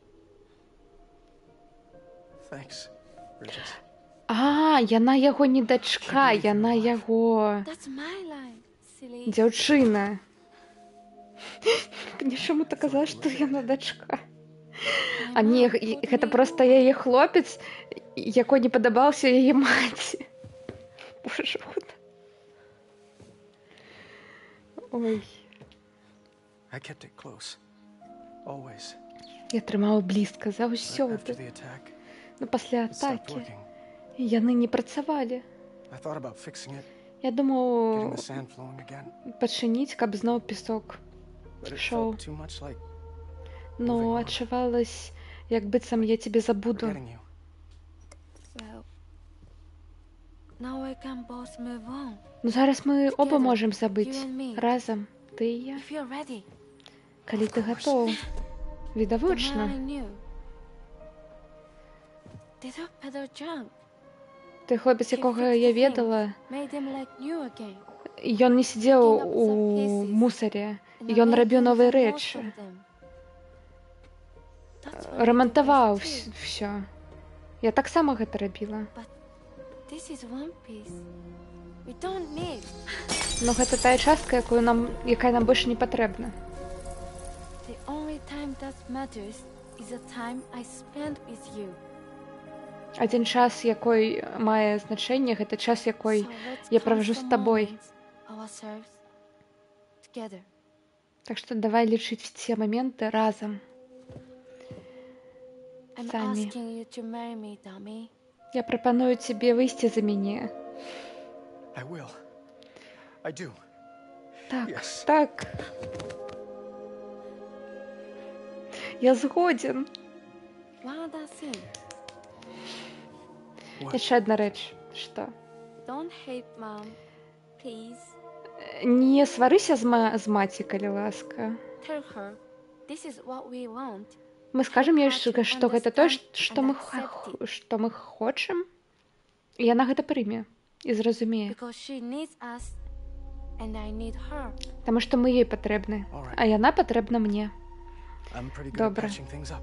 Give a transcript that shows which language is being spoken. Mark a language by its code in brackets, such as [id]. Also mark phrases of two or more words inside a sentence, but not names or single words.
[en] Thanks, Bridges. [be] Яна яго не дачка, яна яго [en] That's my line, silly. [be] дзяўчына. Мне чаму-то казала, што яна дачка. А не, гэта проста яе хлопец, якой не падабаўся яе маці. Боже, куды? Ой. [en] I kept it close. Always. [be] Я трымала блізка [en] But after [be] заўсёды. [en] the attack, [be] Ну пасля [en] it stopped [be] атакі [en] working. [be] яны не працавалі. [en] I thought about fixing it, [be] Я [en] getting [be] думаў [en] the sand flowing again. [be] пачыніць, каб зноў песок [en] But it [be] шоў. [en] felt too much like [be] Но адчувалось, як быццам я тебе забуду. [en] forgetting you. Well, now we can both move on. [be] Ну зараз мы оба [en] Together, [be] можам забыць. [en] you and me. [be] Разам. Ты і я. [en] If you're ready, [be] Калі ты гатоў. [en] the man I [be] Відавочна. [en] knew. Did a peddle junk. [be] Той хлопец, [en] He [be] якога [en] fixed [be] я [en] things, [be] ведала, [en] made them like new again. [be] ён не сидзеў у мусаре. Ён рабіў новыя рэчы. Рамантаваў всё. Я таксама гэта рабіла. [en] This is one piece. We don't need. [be] Но гэта тая частка, якая нам больш не патрэбна. [en] The only time that matters is the time I spend with you. [be] Адзін час, якой мае значэнне, гэта час, якой [en] So let's [be] я [en] count [be] праважу [en] the [be] з табой. [en] moments ourselves together. [be] Так што давай лічыць все моменты разам. [en] I'm [be] Самі. [en] asking you to marry me, dummy. [be] Я прапаную цябе выйсці за мяне. [en] I will. I do. [be] Так, [en] Yes. [be] так. Я згоден. [en] One other thing. What? [be] Яшчэ адна рэч. Што? [en] Don't hate mom, please. [be] Не сварыся з маці, калі ласка. [en] Tell her this is what we want. [be] Мы скажам ёй, што гэта тое, што мы хочам. І яна гэта прыме і зразумее. [en] Because she needs us and I need her. [be] Таму што мы ёй патрэбны, а яна патрэбна мне. [en] I'm pretty good at [be] Добра. [en] patching things up.